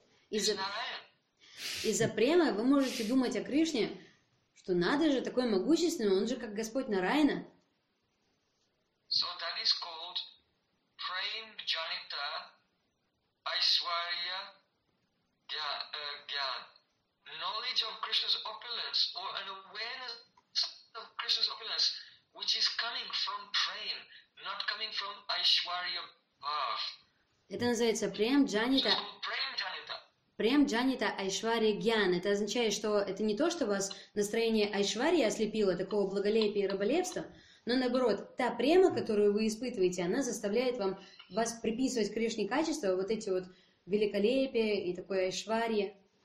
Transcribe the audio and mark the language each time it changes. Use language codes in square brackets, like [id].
[ru] Из-за према вы можете думать о Кришне, что надо же, такой могущественный, он же как Господь Нарайна. [en] So that is called Prem Janita Aishwarya Gyan. Knowledge of Krishna's opulence or an awareness of Krishna's opulence which is coming from prem, not coming from Aishwarya Bhav. [ru] Это называется прем джанита. Прем джанита Айшвария Гьян. Это означает, что это не то, что вас настроение Айшвария ослепило, такого благолепия и раболепства, но наоборот, та према, которую вы испытываете, она заставляет вам вас приписывать к Кришне качества, вот эти вот великолепия и такое Айшвария.